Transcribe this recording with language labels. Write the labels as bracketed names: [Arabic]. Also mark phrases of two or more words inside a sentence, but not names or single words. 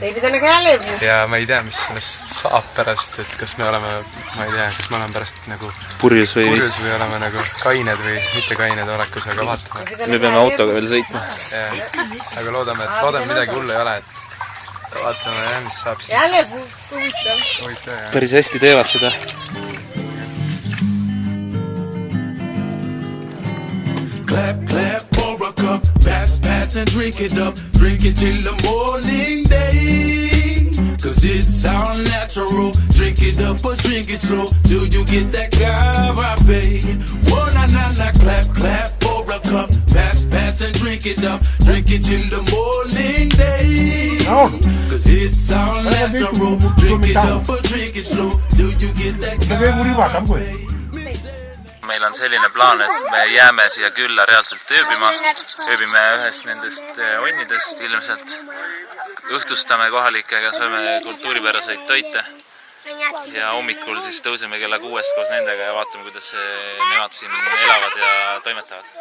[Estonian] Ja ma ei tea, mis sellest saab pärast, et kas me oleme, ma ei tea, kas me oleme pärast nagu purjus või oleme nagu kained või mitte kained olekus, aga vaatame. Me peame autoga veel sõitma. Aga loodame midagi hullu ei ole, et vaatame jah, mis saab siin. Huvitav. Päris hästi teevad seda. [English] Clap, clap for a cup, pass and drink it up. Drink it till the morning day, cause it's all natural. Drink it up or drink it slow, till you get that carafe. Oh na na na, clap, clap for a cup, pass and drink it up. Drink it till the morning day, cause it's all natural. Drink it up or drink it slow, till you get that carafe. [Estonian] Meil on selline plaan, et me jääme siia külla reaalselt ööbima. Ööbime ühest nendest onnidest ilmselt. Õhtustame kohalikega, sööme kultuuripäraseid toite. Ja hommikul siis tõuseme kella 6 koos nendega ja vaatame, kuidas nemad siin elavad ja toimetavad.